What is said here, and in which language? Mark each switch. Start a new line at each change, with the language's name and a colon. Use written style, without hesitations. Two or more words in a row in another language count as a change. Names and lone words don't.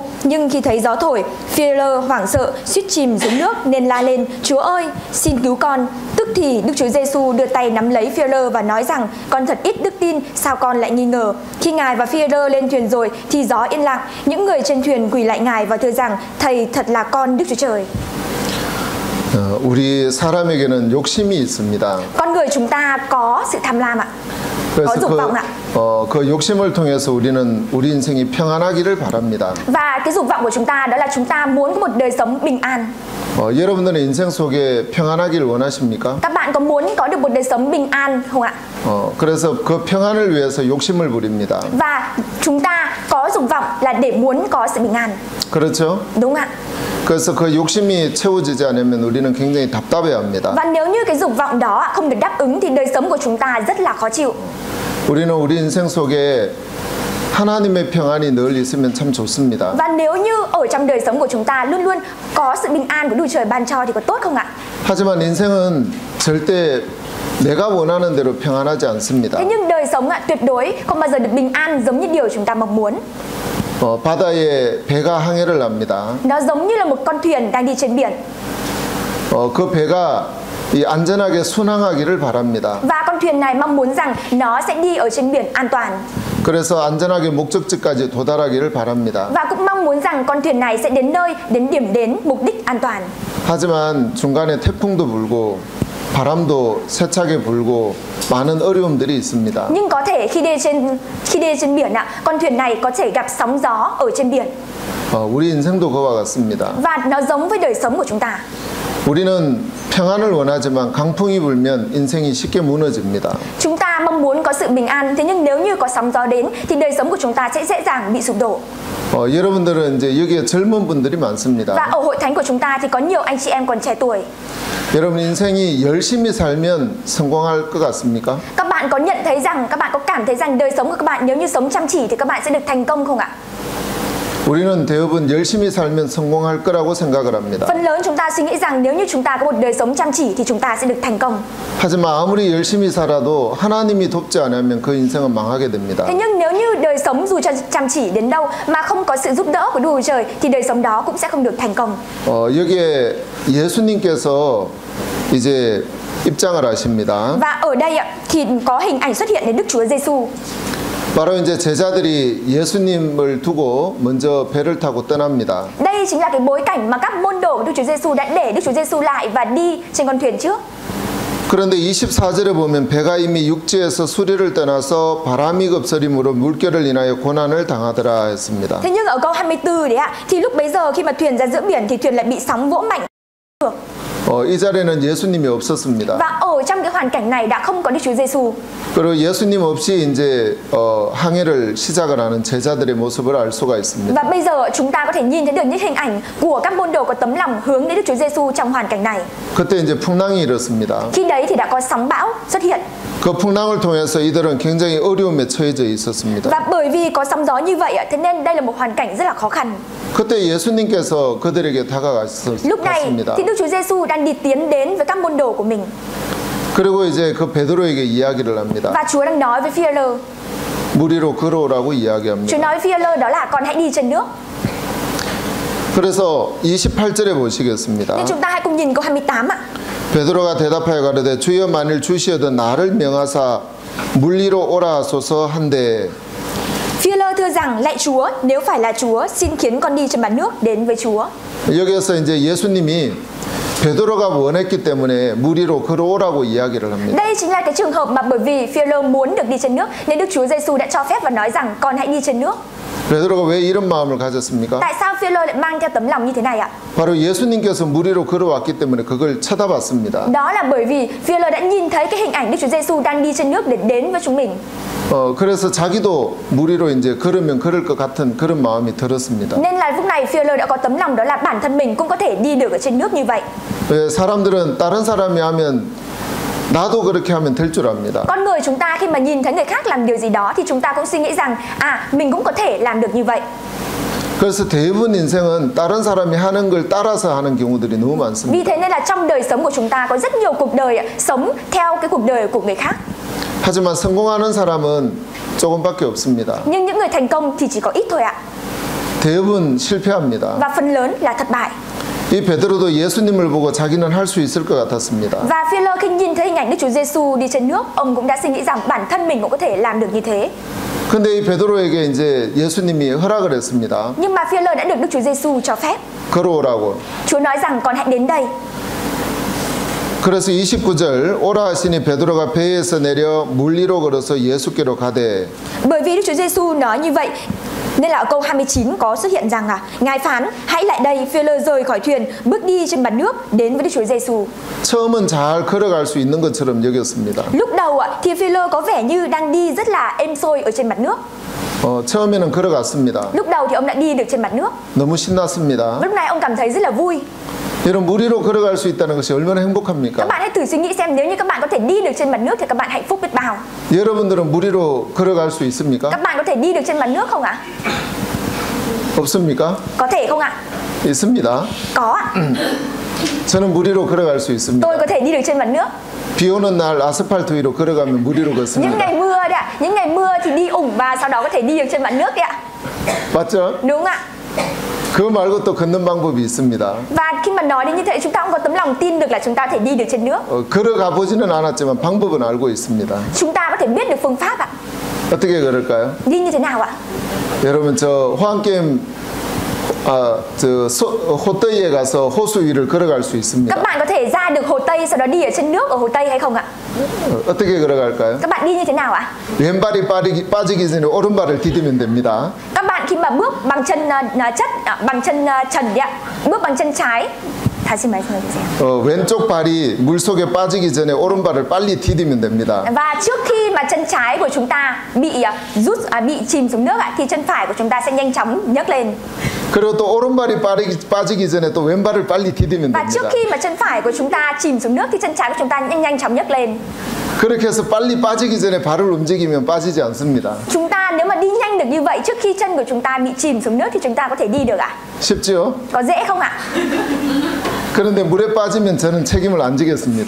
Vietnamese: Nhưng khi thấy gió thổi, Phi-e-rơ hoảng sợ, suýt chìm xuống nước nên la lên: Chúa ơi, xin cứu con. Tức thì Đức Chúa Giêsu đưa tay nắm lấy Phi-e-rơ và nói rằng: con thật ít đức tin, sao con lại nghi ngờ? Khi Ngài và Phi-e-rơ lên thuyền rồi thì gió yên lặng. Những người trên thuyền quỳ lại Ngài và thưa rằng: thầy thật là con Đức Chúa Trời.
Korean: 우리 사람에게는 욕심이 있습니다.
Vietnamese: Con người chúng ta có sự tham lam ạ. Có
Korean: 그래서
Vietnamese: dục vọng ạ.
Korean: 그 욕심을 통해서 우리는 우리 인생이 평안하기를 바랍니다.
Vietnamese: Và cái dục vọng của chúng ta đó là chúng ta muốn có một đời sống bình an.
Korean: 여러분들은 인생 속에 평안하기를 원하십니까?
Vietnamese: Các bạn có muốn có được một đời sống bình an không ạ?
Korean: 그래서 그 평안을 위해서 욕심을 부립니다.
Vietnamese: Và chúng ta có dục vọng là để muốn có sự bình an.
Korean: 그렇죠?
Vietnamese: Đúng ạ.
Korean: 그래서 그 욕심이 채워지지 않으면 우리는 굉장히 답답해합니다.
Vietnamese: Và nếu như cái dục vọng đó không được đáp ứng thì đời sống của chúng ta rất là khó chịu.
Korean: 우리는 우리 인생 속에 하나님의 평안이 늘 있으면 참 좋습니다.
Vietnamese: Và nếu như ở trong đời sống của chúng ta luôn luôn có sự bình an của Đức Trời ban cho thì có tốt không ạ?
Korean: 하지만 인생은 절대 내가 원하는 대로 평안하지 않습니다.
Vietnamese: Thế nhưng đời sống tuyệt đối không bao giờ được bình an giống như điều chúng ta mong muốn.
Korean: 바다에 배가 항해를 합니다.
Vietnamese: Nó giống như là một con thuyền đang đi trên biển.
Korean: 그 배가 안전하게 순항하기를 바랍니다.
Vietnamese: Và con thuyền này mong muốn rằng nó sẽ đi ở trên biển an toàn.
Korean: 그래서 안전하게 목적지까지 도달하기를 바랍니다.
Vietnamese: Và cũng mong muốn rằng con thuyền này sẽ đến nơi, đến điểm đến, mục đích an toàn.
Korean: 하지만 중간에 태풍도 불고 바람도 세차게 불고 많은 어려움들이 있습니다.
Vietnamese: Nhưng có thể khi đi trên biển con thuyền này có thể gặp sóng gió ở trên biển.
Korean: 우리 인생도 그와 같습니다.
Vietnamese: Và nó giống với đời sống của chúng ta.
Korean: 우리는 평안을 원하지만 강풍이 불면 인생이 쉽게 무너집니다.
Vietnamese: Chúng ta mong muốn có sự bình an, thế nhưng nếu như có sóng gió đến thì đời sống của chúng ta sẽ dễ dàng bị sụp đổ.
Korean: 여러분들은 이제 여기에 젊은 분들이 많습니다.
Vietnamese: Và ở hội thánh của chúng ta thì có nhiều anh chị em còn trẻ tuổi.
Korean: 여러분 인생이 열심히 살면 성공할 것 같습니까?
Vietnamese: Các bạn có nhận thấy rằng, các bạn có cảm thấy rằng đời sống của các bạn nếu như sống chăm chỉ thì các bạn sẽ được thành công không ạ?
Korean: 우리는 대부분 열심히 살면 성공할 거라고 생각을 합니다.
Vietnamese: Phần lớn chúng ta suy nghĩ rằng nếu như chúng ta có một đời sống chăm chỉ thì chúng ta sẽ được thành công.
Korean: 하지만 아무리 열심히 살아도 하나님이 돕지 않으면 그 인생은 망하게 됩니다.
Vietnamese: Thế nhưng nếu như đời sống dù cho chăm chỉ đến đâu mà không có sự giúp đỡ của Đức Chúa Trời thì đời sống đó cũng sẽ không được thành công.
Korean: 여기에 예수님께서 이제 입장을 하십니다.
Vietnamese: Và ở đây thì có hình ảnh xuất hiện đến Đức Chúa Giêsu.
Korean: 바로 이제 제자들이 예수님을 두고 먼저 배를 타고 떠납니다.
Vietnamese: Đây chính là cái bối cảnh mà các môn đồ của Đức Chúa Giêsu đã để Đức Chúa Giêsu lại và đi trên con thuyền trước.
Korean: 그런데 24절에 보면 배가 이미 육지에서 수리를 떠나서 바람이 급설임으로 물결을 인하여 고난을 당하더라 했습니다.
Vietnamese: Thế nhưng ở câu 24 đấy ạ, thì lúc bấy giờ khi mà thuyền ra giữa biển thì thuyền lại bị sóng vỗ mạnh.
Korean: 이 자리에는 예수님이 없었습니다.
Vietnamese: Và ở trong cái hoàn cảnh này đã không có Đức Chúa Giêsu.
Korean: 그리고 예수님 없이 이제 항해를 시작을 하는 제자들의 모습을 알 수가 있습니다.
Vietnamese: Và bây giờ chúng ta có thể nhìn thấy được những hình ảnh của các môn đồ có tấm lòng hướng đến Đức Chúa Giêsu trong hoàn cảnh này.
Korean: 그때 이제 풍랑이 일었습니다.
Vietnamese: Khi đấy thì đã có sóng bão xuất hiện.
Korean: 그 풍랑을 통해서 이들은 굉장히 어려움에 처해져 있었습니다.
Vietnamese: Và bởi vì có sóng gió như vậy thế nên đây là một hoàn cảnh rất là khó khăn.
Korean: 그때 예수님께서 그들에게
Vietnamese: Lúc này
Korean: 다가갔습니다.
Vietnamese: thì Đức Chúa Giêsu đang đi tiến đến với các môn đồ của mình.
Korean: 그리고 이제 그 베드로에게 이야기를 합니다.
Vietnamese: Và Chúa đang nói với Phi-e-lơ.
Korean: 물 위로 걸어오라고
Vietnamese: Chúa
Korean: 이야기합니다.
Vietnamese: nói với Phi-e-lơ đó là con hãy đi trên nước.
Korean: 그래서 28절에 보시겠습니다.
Vietnamese: Nhưng chúng ta hãy cùng nhìn câu 28 ạ.
Korean: 베드로가 대답하여 가로되 주여 만일 주시어도 나를 명하사 물 위로 오라 하소서 한데
Vietnamese: Phi-e-lơ thưa rằng lạy Chúa, nếu phải là Chúa, xin khiến con đi trên mặt nước đến với Chúa.
Korean: 여기에서 이제 예수님이 베드로가 원했기 때문에 물 위로 걸어오라고 이야기를 합니다.
Vietnamese: Đây chính là cái trường hợp mà bởi vì Phi-e-lơ muốn được đi trên nước nên Đức Chúa Giêsu đã cho phép và nói rằng con hãy đi trên nước.
Korean: 베드로가 왜 이런 마음을 가졌습니까?
Vietnamese: Tại sao Phi-e-lơ lại mang theo tấm lòng như thế này ạ?
Korean: 바로 예수님께서 물 위로 걸어왔기 때문에 그걸 쳐다봤습니다.
Vietnamese: Đó là bởi vì Phi-e-lơ đã nhìn thấy cái hình ảnh Đức Chúa Giêsu đang đi trên nước để đến với chúng mình.
Korean: 그래서 자기도 물 위로 이제 걸으면 걸을 것 같은 그런 마음이 들었습니다.
Vietnamese: Nên là lúc này Phi-e-lơ đã có tấm lòng đó là bản thân mình cũng có thể đi được ở trên nước như vậy.
Korean: 왜 사람들은 다른 사람이 하면 나도 그렇게 하면 될 줄 압니다.
Vietnamese: Con người chúng ta khi mà nhìn thấy người khác làm điều gì đó thì chúng ta cũng suy nghĩ rằng mình cũng có thể làm được như vậy.
Korean: 그래서 대부분 인생은 다른 사람이 하는 걸 따라서 하는 경우들이 너무
Vietnamese: Vì
Korean: 많습니다.
Vietnamese: thế nên là trong đời sống của chúng ta có rất nhiều cuộc đời sống theo cái cuộc đời của người khác.
Korean: 하지만 성공하는 사람은 조금밖에 없습니다.
Vietnamese: Nhưng những người thành công thì chỉ có ít thôi ạ.
Korean: 대부분 실패합니다.
Vietnamese: Và phần lớn là thất bại.
Korean: 이 베드로도 예수님을 보고 자기는 할 수 있을 것 같았습니다.
Vietnamese: Và Phi-e-lơ khi nhìn thấy hình ảnh Đức Chúa Giêsu đi trên nước, ông cũng đã suy nghĩ rằng bản thân mình cũng có thể làm được như thế.
Korean: 근데 이 베드로에게 이제 예수님이 허락을 했습니다.
Vietnamese: Nhưng mà Phi-e-lơ đã được Đức Chúa Giêsu cho phép.
Korean: 걸어오라고.
Vietnamese: Chúa nói rằng con hãy đến đây.
Korean: 그래서 29절 오라 하시니 베드로가 배에서 내려 물 위로 걸어서 예수께로 가되
Vietnamese: Bởi vì Đức Chúa Giêsu nói như vậy nên là ở câu 29 có xuất hiện rằng Ngài phán hãy lại đây. Phi-e-lơ rời khỏi thuyền bước đi trên mặt nước đến với Đức Chúa Giêsu.
Korean: 처음은 잘 걸어갈 수 있는 것처럼 여겼습니다.
Vietnamese: Lúc đầu thì Phi-e-lơ có vẻ như đang đi rất là êm xuôi ở trên mặt nước.
Korean: 처음에는 걸어갔습니다.
Vietnamese: Lúc đầu thì ông đã đi được trên mặt nước.
Korean: 너무 신났습니다.
Vietnamese: Lúc này ông cảm thấy rất là vui.
Korean: 여러분 물 위로 걸어갈 수 있다는 것이 얼마나
Vietnamese: Các
Korean: 행복합니까?
Vietnamese: bạn hãy thử suy nghĩ xem nếu như các bạn có thể đi được trên mặt nước thì các bạn hạnh phúc biết bao.
Korean: 여러분들은 물 위로 걸어갈 수 있습니까?
Vietnamese: Các bạn có thể đi được trên mặt nước không ạ?
Korean: 없습니까?
Vietnamese: Có thể không ạ?
Korean: 있습니다.
Vietnamese: Có ạ.
Korean: 저는 물 위로 걸어갈 수 있습니다.
Vietnamese: Tôi có thể đi được trên mặt nước.
Korean: 비 오는 날 아스팔트 위로 걸어가면 물 위로
Vietnamese: Những
Korean: 걷습니다.
Vietnamese: ngày mưa đấy ạ. Những ngày mưa thì đi ủng và sau đó có thể đi được trên mặt nước đấy ạ.
Korean: 맞죠?
Vietnamese: Đúng ạ.
Korean: 그거 말고 또 걷는 방법이 있습니다.
Vietnamese: Và khi mà nói đến như thế chúng ta cũng có tấm lòng tin được là chúng ta có thể đi được trên nước.
Korean: 걸어가 보지는 않았지만 방법은 알고 있습니다.
Vietnamese: Chúng ta có thể biết được phương pháp ạ.
Korean: 어떻게 걸을까요?
Vietnamese: Đi như thế nào ạ?
Korean: 여러분 저 호환게임 호떠이에 가서 호수 위를 걸어갈 수 있습니다.
Vietnamese: Các bạn có thể ra được Hồ Tây sau đó đi ở trên nước ở Hồ Tây hay không ạ?
Korean: 어떻게 걸어갈까요?
Vietnamese: Các bạn đi như thế nào ạ?
Korean: 왼발이 빠지기 전에 오른발을 디디면 됩니다.
Vietnamese: Các bạn khi mà bước bằng chân bằng chân trần đi ạ, bước bằng chân trái.
Korean: 다시 말씀해 주세요. 왼쪽 발이 물 속에 빠지기 전에 오른발을 빨리 디디면 됩니다.
Vietnamese: Và trước khi mà chân trái của chúng ta bị bị chìm xuống nước ạ, thì chân phải của chúng ta sẽ nhanh chóng nhấc lên.
Korean: 그리고 또 오른발이 빠지기 전에 또 왼발을 빨리 디디면
Vietnamese: Và trước
Korean: 됩니다.
Vietnamese: khi mà chân phải của chúng ta chìm xuống nước thì chân trái của chúng ta nhanh chóng nhấc lên.
Korean: 그렇게 해서 빨리 빠지기 전에 발을 움직이면 빠지지 않습니다.
Vietnamese: Chúng ta nếu mà đi nhanh được như vậy trước khi chân của chúng ta bị chìm xuống nước thì chúng ta có thể đi được ạ?
Korean: 쉽지요?
Vietnamese: Có dễ không ạ?
Korean: 그런데 물에 빠지면 저는 책임을 안 지겠습니다.